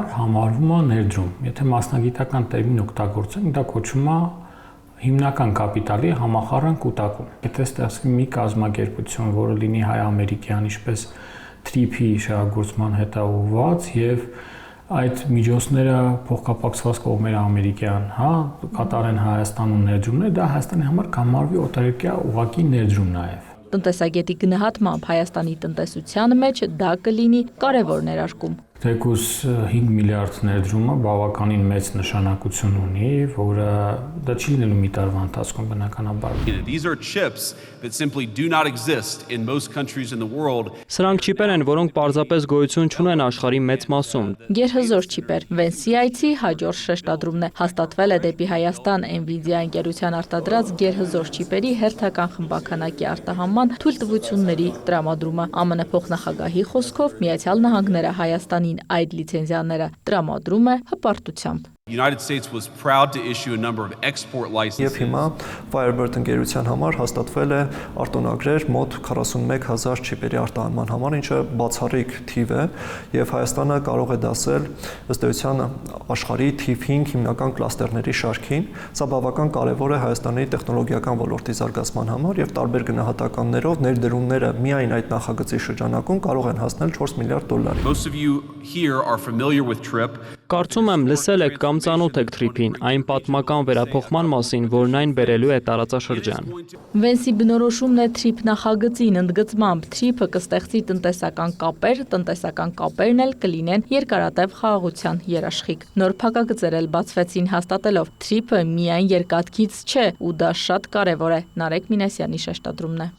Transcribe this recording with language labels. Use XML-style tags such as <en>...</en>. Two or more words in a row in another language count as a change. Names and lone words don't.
<hy>համարվում է ներդրում։ Եթե մասնագիտական տերմին օգտագործենք, դա կոչվում է հիմնական կապիտալի համախառն կուտակում։ Եթե ստեղծվի մի կազմակերպություն, որը լինի հայ-ամերիկյան, ինչպես TRIP-ի շահագործման հետ ուղղված եւ այդ միջոցները փոխկապակցված կողմերը ամերիկյան, կատարեն Հայաստանում ներդրումներ, դա Հայաստանի համար կհամարվի օտարերկրյա ուղղակի ներդրում նաեւ։ Տնտեսագետի գնահատմամբ Հայաստանի տնտեսության մեջ դա կլինի կարևոր ներարկում։ Թեկուզ 5 միլիարդ ներդրումը բավականին մեծ նշանակություն ունի, որը դա չի լինելու մի տարվա ընթացքում բնականաբար։</hy> <en>These are chips that simply do not exist in most countries in the world.</en> <hy>Սրանք չիպեր են, որոնք պարզապես գոյություն չունեն աշխարհի մեծ մասում։ Գերհզոր չիպեր։ Վենսի այցի հաջորդ շեշտադրումն է հաստատվել է դեպի Հայաստան Nvidia ընկերության արտադրած գերհզոր չիպերի հերթական խմբականակի արտահանման թույլտվությունների տրամադրումը։ ԱՄՆ փոխնախագահի խոսքով Միացյալ Նահանգները Հայաստանի այդ լիցենզիաները տրամադրում է հպարտությամբ։</hy> <en>The United States was proud to issue a number of export licenses.</en> <hy>Եվ հիմա Firebird ընկերության համար հաստատվել է արտոնագրեր մոտ 41000 չիպերի արտահանման համար, ինչը բացառիկ թիվ է, եւ Հայաստանը կարող է դասել ըստ էության աշխարհի թիվ 5 հիմնական կլաստերների շարքին։ Սա բավական կարեւոր է Հայաստանի տեխնոլոգիական ոլորտի զարգացման համար եւ տարբեր գնահատականներով ներդրումները միայն այդ նախագծի շրջանակում կարող են հասնել 4 միլիարդ դոլարի։</hy> <en>Most of you here are familiar with TRIP.</en> <hy>Կարծում եմ լսել եք կամ ծանոթ եք TRIP-ին, այն պատմական վերափոխման մասին, որն այն բերելու է տարածաշրջան։ Վենսի բնորոշումն է TRIP նախագծին ընդգծմամբ TRIP-ը կստեղծի տնտեսական կապերն էլ կլինեն երկարատև խաղաղության երաշխիք։ Նոր փակագծեր էլ բացվեցին հաստատելով TRIP-ը միայն երկաթգիծ չէ, ու դա շատ կարևոր է, Նարեկ Մինասյանի շեշտադրումն է։</hy>